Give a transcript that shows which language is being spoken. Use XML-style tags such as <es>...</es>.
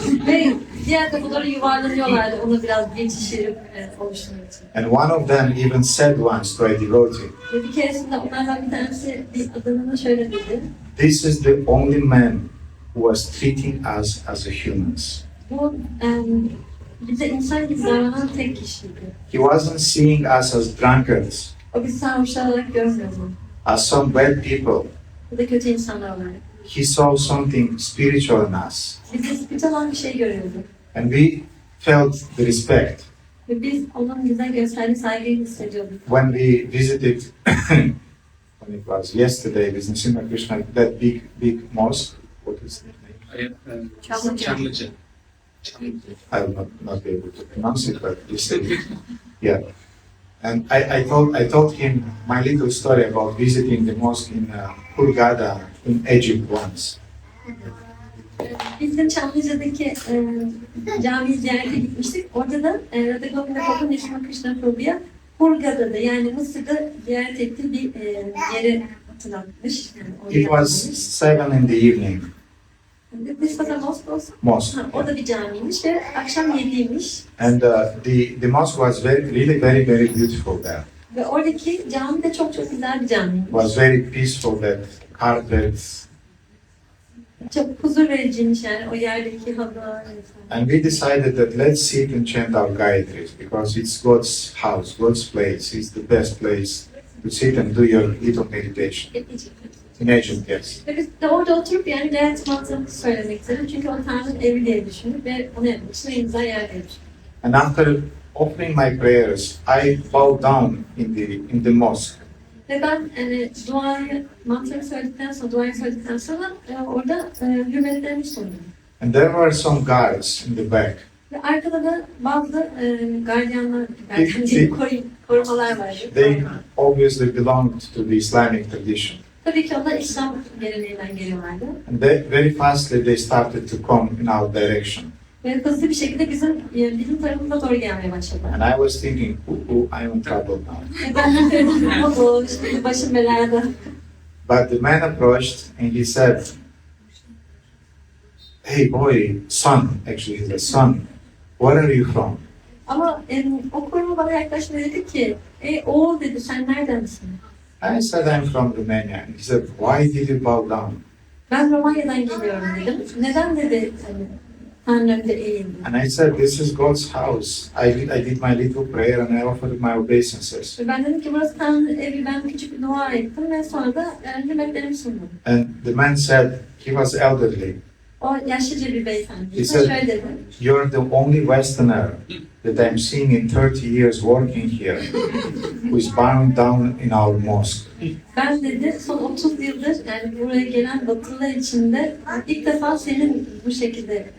<tr>Ve diğer kapıları yuvarlanıyorlardı ona biraz geçiş yeri oluşturmak için.</tr> <en>And one of them even said once to a devotee,</en> <tr>Ve bir keresinde onlardan bir tanesi bir adamına şöyle dedi.</tr> <en>"This is the only man who was treating us as a humans.</en> <tr>Bu bize insan gibi davranan tek kişiydi.</tr> <en>He wasn't seeing us as drunkards,</en> <tr>O bizi sarhoşlar olarak görmüyordu.</tr> <en>as some bad people.</en> <tr>Ya da kötü insanlar olarak.</tr> <en>He saw something spiritual in us.</en> <tr>Bizi spiritüel olan bir şey görüyordu.</tr> <en>And we felt the respect.</en> <tr>Ve biz onun bize gösterdiği saygıyı hissediyorduk.</tr> <en>When we visited, when it was yesterday, with Nrsimha Krishna, that big mosque, what is the name?</en> <tr>Çamlıca.</tr> <en>I will not be able to pronounce it, but you say it. Yeah. And I told him my little story about visiting the mosque in Hurghada in Egypt once.</en> <tr>Biz de Çamlıca'daki camiyi ziyarete gitmiştik. Orada da Radha Govinda Prabhu Nrsimha Krishna Prabhu'ya Hurghada'da yani Mısır'da ziyaret ettiği bir yere hatırlatmış. Yani orada</tr> <en>It was 7 in the evening, This was a mosque also. mosque.</en> <tr>O da bir camiymiş ve akşam 7'ymiş.</tr> <en>And the mosque was really very beautiful there.</en> <tr>Ve oradaki cami de çok güzel bir camiymiş.</tr> <en>It was very peaceful, that carpets.</en> <tr>Çok huzur vericiymiş yani o yerdeki halılar.</tr> <en>And we decided that let's sit and chant our Gayatris because it's God's house, God's place. It's the best place to sit and do your little meditation. In Egypt, yes.</en> <tr>Ve biz de orada oturup yani gayet mantığımızı söylemek istedik. Çünkü o Tanrı'nın evi diye düşündük ve onu yapmak için en güzel yer diye düşündük.</tr> <en>And after offering my prayers, I bowed down in the mosque.</en> <tr>Ve ben mantığımı söyledikten sonra orada hürmetlerimi sundum.</tr> <en>And there were some guards in the back.</en> <tr>Ve arkada da bazı gardiyanlar, Peki. korumalar vardı.</tr> <en>They obviously belonged to the Islamic tradition.</en> <tr>Tabii ki onlar İslam geleneğinden geliyorlardı.</tr> <en>And very fastly they started to come in our direction.</en> <tr>Ve hızlı bir şekilde bizim tarafımıza doğru gelmeye başladılar.</tr> <en>And I was thinking, I'm in trouble now.</en> <tr>Ve ben de dedim, o şimdi başım belada.</tr> <en>But the man approached and he said, "Hey boy, son, actually he's a son, where are you from?"</en> <tr>Ama o koruma bana yaklaştı ve dedi ki, oğul dedi, sen neredensin?</tr> <en>I said, "I'm from Romania." And he said, "Why did you bow down?"</en> <tr>Ben Romanya'dan geliyorum dedim. Neden dedi hani Tanrı önünde eğildi.</tr> <en>And I said, this is God's house. I did my little prayer and I offered my obeisances.</en> <tr>Ve ben dedim ki burası Tanrı evi, ben küçük bir dua ettim ve sonra da hürmetlerimi sundum.</tr> <en>And the man said, he was elderly.</en> <tr>O yaşlıca bir beyefendi.</tr> <en>He</en> <tr>İşte</tr> <en>said-</en> <tr>şöyle dedi.</tr> <en>You're the only Westerner that I'm seeing in 30 years working here who is bowing down in our mosque.</en> <tr>Ben dedi son 30 yıldır yani buraya gelen Batılılar içinde ilk defa senin bu şekilde</tr>